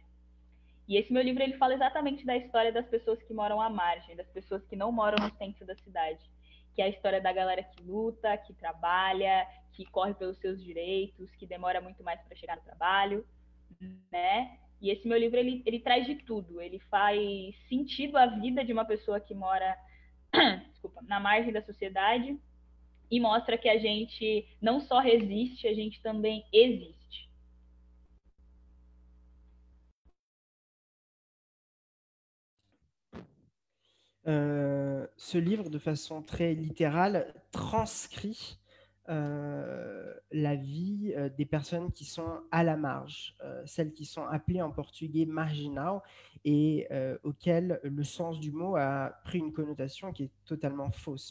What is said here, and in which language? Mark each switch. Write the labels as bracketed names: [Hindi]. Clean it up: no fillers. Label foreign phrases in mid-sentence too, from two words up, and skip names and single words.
[Portuguese] E esse meu livro ele fala exatamente da história das pessoas que moram à margem, das pessoas que não moram no centro da cidade, que é a história da galera que luta, que trabalha, que corre pelos seus direitos, que demora muito mais para chegar no trabalho, né? E esse meu livro ele traz de tudo, ele faz sentido à vida de uma pessoa que mora desculpa, na margem da sociedade e mostra que a gente não só resiste, a gente também existe. [French] Ce livre, de façon très littérale, transcrit la vie des personnes qui sont à la marge, celles qui sont appelées en portugais marginal et auxquelles le sens du mot a pris une connotation qui est totalement fausse.